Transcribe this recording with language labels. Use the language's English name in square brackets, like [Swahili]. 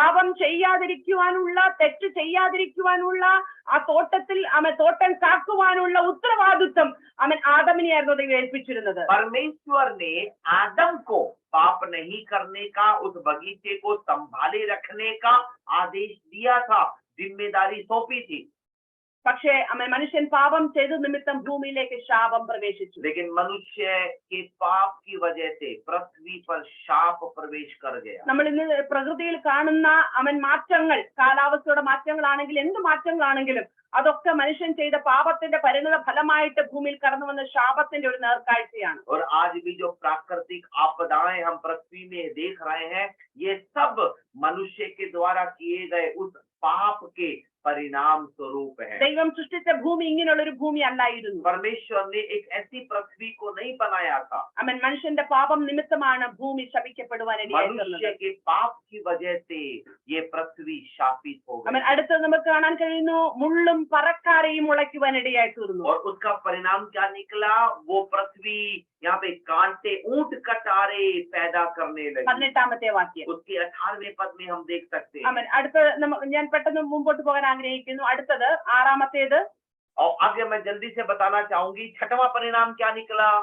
[Malayalam] പാപം ചെയ്യാതിരിക്കുവാനുള്ള, തെറ്റ് ചെയ്യാതിരിക്കുവാനുള്ള ആ തോട്ടത്തിൽ തോട്ടം കാക്കുവാനുള്ള ഉത്തരവാദിത്വം ആദമിനെയായിരുന്നു ദൈവം ഏൽപ്പിച്ചിരുന്നത്. [Hindi] परमेश्वर ने आदम को पाप नहीं करने का, उस बगीचे को संभाले रखने का आदेश दिया था, जिम्मेदारी सौंपी थी। [Malayalam] പക്ഷേ മനുഷ്യൻ പാപം ചെയ്ത നിമിത്തം ഭൂമിയിലേക്ക് ശാപം പ്രവേശിച്ചു. [Hindi] लेकिन मनुष्य के पाप की वजह से पृथ्वी पर शाप प्रवेश कर गया. [Malayalam] നമ്മൾ ഇന്ന് പ്രകൃതിയിൽ കാണുന്ന മാറ്റങ്ങൾ, കാലാവസ്ഥയുടെ മാറ്റങ്ങളാണെങ്കിൽ എന്ത് മാറ്റങ്ങളാണെങ്കിലും അതൊക്കെ മനുഷ്യൻ ചെയ്ത പാപത്തിന്റെ പരിണത ഫലമായിട്ട് ഭൂമിയിൽ കടന്നു വന്ന ശാപത്തിന്റെ ഒരു നേർക്കാഴ്ചയാണ്. [Hindi] और आज भी जो प्राकृतिक आपदाएं हम पृथ्वी में देख रहे हैं, ये सब मनुष्य के द्वारा किए गए उस पाप के परिणाम स्वरूप है. [Malayalam] ദൈവം സൃഷ്ടിച്ച ഭൂമി ഇങ്ങനെയുള്ള ഒരു ഭൂമി അല്ലായിരുന്നു. [Hindi] परमेश्वर ने एक ऐसी पृथ्वी को नहीं बनाया था. [Malayalam] മനുഷ്യന്റെ പാപം നിമിത്തമാണ് ഭൂമി ശപിക്കപ്പെടുവാൻ ഇടയായിട്ടുള്ളത്. [Hindi] मनुष्य के पाप की वजह से ये पृथ्वी शापित हो गई. [Malayalam] അടുത്തത് നമുക്ക് കാണാൻ കഴിയുന്നു, മുള്ളും പറക്കാരെയും മുളയ്ക്കുവാൻ ഇടയായി തീർന്നു. [Hindi] और उसका परिणाम क्या निकला? वो पृथ्वी यहाँ पे कांटे, ऊंट कटारे पैदा करने लगी. [Malayalam] 18ാമത്തെ വാക്യം. [Hindi] उसके 18वें पद में हम देख सकते हैं. [Malayalam] അടുത്ത ഞാൻ പെട്ടെന്ന് മുമ്പോട്ട് പോകാൻ ആഗ്രഹിക്കുന്നു. അടുത്തത് 6ാമത്തേത്. [Hindi] और आगे मैं जल्दी से बताना चाहूंगी, 6वां परिणाम क्या निकला?